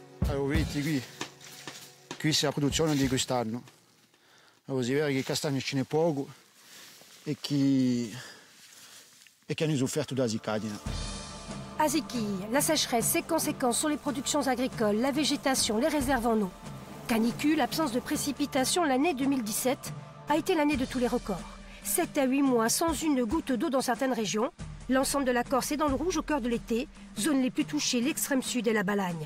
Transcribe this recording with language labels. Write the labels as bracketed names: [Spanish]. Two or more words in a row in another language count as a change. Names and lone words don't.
[Italian] Vedi qui c'è la produzione di quest'anno. Si vede che castagno ce n'è poco e che hanno sofferto da zicadina. [French] À Zéquille, la sécheresse, ses conséquences sur les productions agricoles, la végétation, les réserves en eau. Canicule, absence de précipitations, l'année 2017 a été l'année de tous les records. 7 à 8 mois sans une goutte d'eau dans certaines régions. L'ensemble de la Corse est dans le rouge au cœur de l'été, zones les plus touchées, l'extrême sud et la Balagne.